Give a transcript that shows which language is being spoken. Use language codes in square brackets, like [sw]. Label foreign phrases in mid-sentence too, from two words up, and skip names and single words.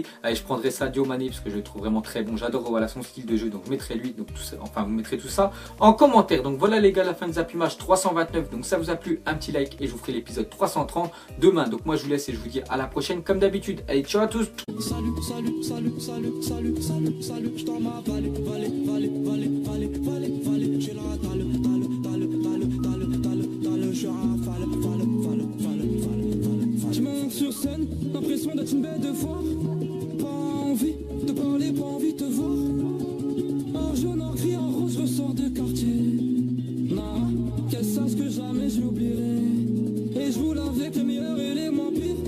[fr] Allez, je prendrai Sadio Mané parce que je le trouve vraiment très bon, j'adore voilà, son style de jeu, donc je mettrai lui, donc tout ça, enfin vous mettrez tout ça en commentaire. Donc voilà les gars, la fin de Zappimage 329, donc ça vous a plu, un petit like et je vous ferai l'épisode 330 demain. Donc moi je vous laisse et je vous dis à la prochaine comme d'habitude. Allez, ciao à tous. Salut, salut, salut, salut, salut, salut, salut, je t'en m'avale, vale, vale, vale, vale, vale, vale, j'ai la dalle, je rafale, je monte sur scène, l'impression d'être une bête de foire, pas envie de parler, pas envie de te voir, en jaune, en gris, en rose, je ressors de quartier, non, qu'elle sache que jamais je l'oublierai, et je roule avec les meilleurs et les moins pires.